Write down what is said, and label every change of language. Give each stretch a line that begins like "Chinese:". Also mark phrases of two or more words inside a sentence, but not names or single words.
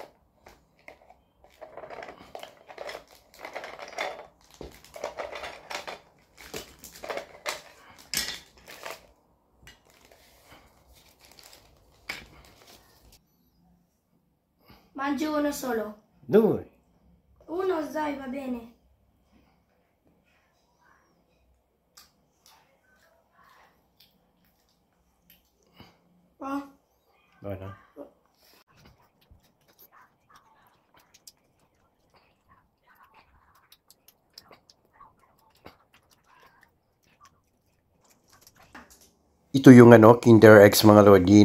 Italian: Mangi uno solo. Due. Uno, dai, va bene. Oh. Bueno.
Filipino: Ito yung Kinder Eggs mga Lodi.